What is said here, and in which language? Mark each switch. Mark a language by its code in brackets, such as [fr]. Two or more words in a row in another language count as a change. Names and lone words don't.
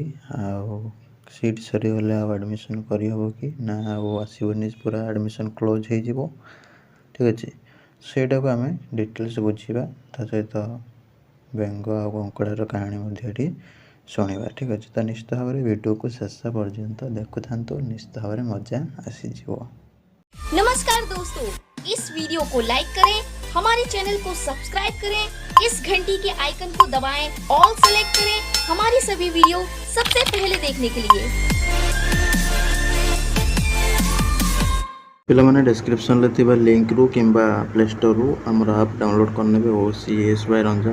[or] ଆଉ ସିଟ୍ ସରିଗଲେ ଆଉ ଆଡ଼ମିସନ୍ କରିହେବ କି ନା ଆଉ ଆସିବନି, ପୁରା [en] admission close [or] ହେଇଯିବ। ଠିକ୍ ଅଛି, ସେଇଟାକୁ ଆମେ ଡିଟେଲ୍ସ ବୁଝିବା, ତା ସହିତ ବେଙ୍ଗ ଆଉ କଙ୍କଡ଼ାର କାହାଣୀ ମଧ୍ୟ ଏଠି ଶୁଣିବା। ଠିକ୍ ଅଛି, ତ ନିଶ୍ଚିତ ଭାବରେ ଭିଡ଼ିଓକୁ ଶେଷ ପର୍ଯ୍ୟନ୍ତ ଦେଖୁଥାନ୍ତୁ, ନିଶ୍ଚିତ ଭାବରେ ମଜା ଆସିଯିବ। [hi] नमस्कार दोस्तों, इस वीडियो को लाइक करें, हमारे चैनल को सब्सक्राइब करें, इस घंटी के आइकन को दबाएं, [en] all select [hi] करें हमारी सभी वीडियो सबसे पहले देखने के लिए। [or] ପିଲାମାନେ ଡିସ୍କ୍ରିପସନ ରେ ଥିବା ଲିଙ୍କ ରୁ କିମ୍ବା ପ୍ଲେ ଷ୍ଟୋର ରୁ ଆମର ଆପ୍ ଡାଉନଲୋଡ୍ କରିନେବେ OCS ବାଏ ରଞ୍ଜନ।